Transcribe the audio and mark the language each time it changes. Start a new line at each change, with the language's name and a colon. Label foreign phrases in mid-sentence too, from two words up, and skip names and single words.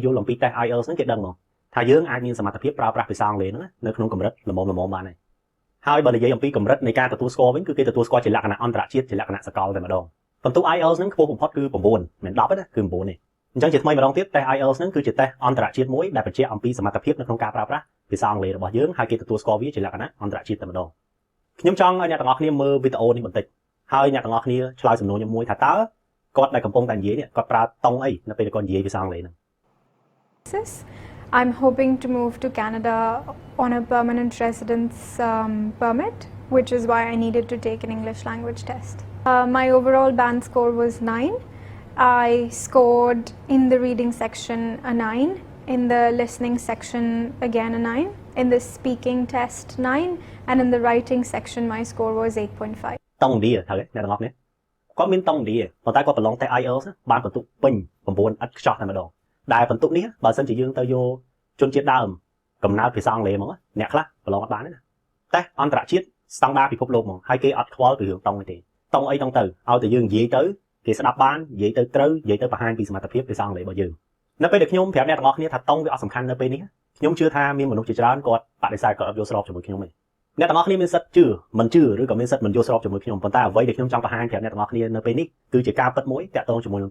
Khmer: ល់អំពីតេស្ត IELTS ហ្នឹងគេដឹងមកថាយើងអាចមានសមត្ថភាពប្រើប្រាស់ភាសាអង់គ្លេសហ្នឹងនៅក្នុងកម្រិតល្មមបានហើយបើនិយាយអំពីកម្រិតនៃការទទួលស្គាល់វិញគឺគេទទួលស្គាល់ជាលក្ខណៈអន្តរជាតិជាលក្ខណៈសកលតែម្ដងបន្ទុក IELTS ហ្នឹងខ្ពស់បំផុតគឺ9មិន10ទេណាគឺ9ទេអញ្ចឹងជាថ្មីម្ដងទៀតតេស្ត IELTS ហ្នឹងគឺជាតេស្តអន្តរជាតិមួយដែលបញ្ជាក់អំពីសមត្ថភាពនៅក្នុងការប្រើប្រាស់ភាសាអង់គ្លេសរបស់យើងហើយគេទទួលស្គាល់វាជាលក្ខណៈអន្តរជាតិតែម្ដងខ្ញុំចង់ឲ្យអ្នកទាំងអស់គ្នាមើលវីដេអូនេះបន្តិចហើយអ្នកទាំងអស់គ្នាឆ្លើយសំណួរខ្ញុំមួយថាតើគាត់ដែលកំពុងតែនិយាយនេះគាត់ប្រើតង់អីនៅពេលគាត់និយាយភាសាអង់គ្លេសហ្នឹង
English: I'm hoping to move to Canada on a permanent residence permit, which is why I needed to take an English language test. My overall band score was 9. I scored in the reading section a 9, in the listening section again a 9, in the speaking test 9, and in the writing section my score was 8.5.
Khmer: តង់ឌីហើយអ្នកទាំងអស់គ្នាគាត់មានតង់ឌីប៉ុន្តែគាត់ប្រឡងតែ IELTS បានបន្ទុកពេញ9ឥតខ្ចោះតែម្ដងដែលបន្ទុកនេះបើសិនជាយើងទៅយកជនជាតិដើមកំណើតភាសា អង់គ្លេសហ្មងអ្នកខ្លះប្រឡងអត់បានទេណាតែអន្តរជាតិស្តង់ដារពិភពលោកហ្មងហើយគេអត់ខ្វល់ពីរឿងតង់ទេតង់អីតង់ទៅឲ្យតែយើងនិយាយទៅគេស្ដាប់បាននិយាយទៅត្រូវនិយាយទៅបង្ហាញពីសមត្ថភាពភាសាអង់គ្លេសរបស់យើងនៅពេលដែលខ្ញុំប្រាប់អ្នកទាំងអស់គ្នាថាតង់វាអត់សំខាន់នៅពេលនេះខ្ញុំជឿថាមានមនុស្សជាច្រើនគាត់បដិសេធគាត់អត់យល់ស្របជាមួយខ្ញុំទេអ្នកទាំងអស់គ្នាមានសិទ្ធិជឿមិនជឿឬក៏មានសិទ្ធិមិនយល់ស្របជាមួយខ្ញុំប៉ុន្តែអ្វីដែលខ្ញុំចង់បង្ហាញប្រាប់អ្នកទាំងអស់គ្នានៅពេលនេះគឺជាការពិតមួយតាក់ទងជាមួយនឹង